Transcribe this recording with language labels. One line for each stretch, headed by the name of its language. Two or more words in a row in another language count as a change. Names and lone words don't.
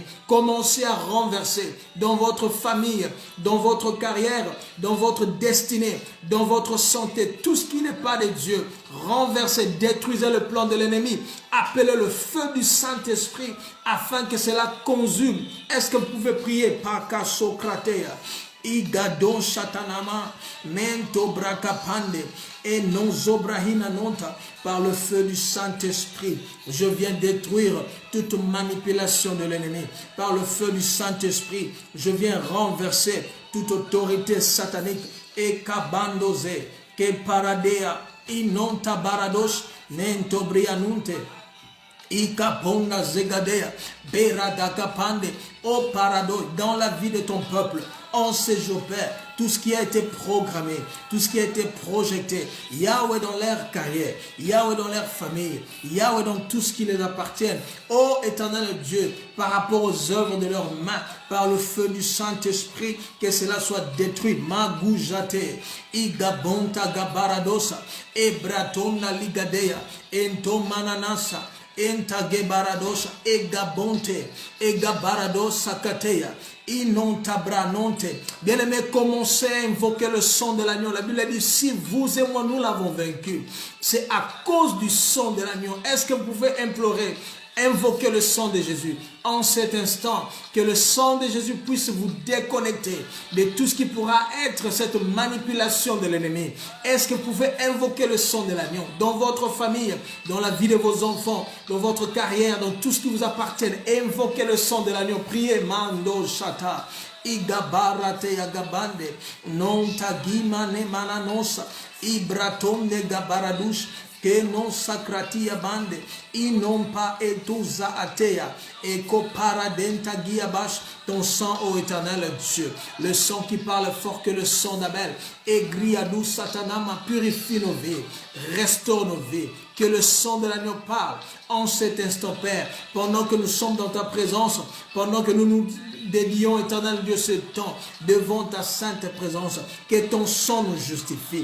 French: Commencez à renverser dans votre famille, dans votre carrière, dans votre destinée, dans votre santé, tout ce qui n'est pas de Dieu. Renversez, détruisez le plan de l'ennemi. Appelez le feu du Saint-Esprit afin que cela consume. Est-ce que vous pouvez prier par Kasokratea? Igadon Shatanama, Mento Brakapande, et non Zobrahina Nonta, par le feu du Saint-Esprit. Je viens détruire toute manipulation de l'ennemi. Par le feu du Saint-Esprit, je viens renverser toute autorité satanique. Et Kabandoze, que paradea, inonta baradosh, Mento Brianunte. Ikaponda zegadea, beradakapande, au parado, dans la vie de ton peuple, en ces jours, Père, tout ce qui a été programmé, tout ce qui a été projeté, Yahweh, dans leur carrière, Yahweh, dans leur famille, Yahweh, dans tout ce qui les appartient. Ô éternel Dieu, par rapport aux œuvres de leurs mains, par le feu du Saint-Esprit, que cela soit détruit. Magoujate, Igabonta Gabaradosa, Ebratona Ligadea, Entomananasa, Entagebaradosa, Egabonte, Egabaradosa Kateya. Bien-aimé, commencez à invoquer le sang de l'agneau. La Bible dit, si vous et moi, nous l'avons vaincu, c'est à cause du sang de l'agneau. Est-ce que vous pouvez implorer, invoquer le sang de Jésus en cet instant, que le sang de Jésus puisse vous déconnecter de tout ce qui pourra être cette manipulation de l'ennemi. Est-ce que vous pouvez invoquer le sang de l'agneau dans votre famille, dans la vie de vos enfants, dans votre carrière, dans tout ce qui vous appartient? Invoquez le sang de l'agneau. Priez. Mando Shata. Igabarate Yagabande. Non tagimane mananosa. Ibratonde Gabaradush. Que non sacratia bande, non pas etusa atea, et paradenta guiabash, ton sang, ô éternel Dieu, le sang qui parle fort que le sang d'Abel, et griadou satanama, purifie nos vies, restaure nos vies, que le sang de l'agneau parle en cet instant, Père, pendant que nous sommes dans ta présence, pendant que nous nous dédions, éternel Dieu, ce temps devant ta sainte présence, que ton sang nous justifie.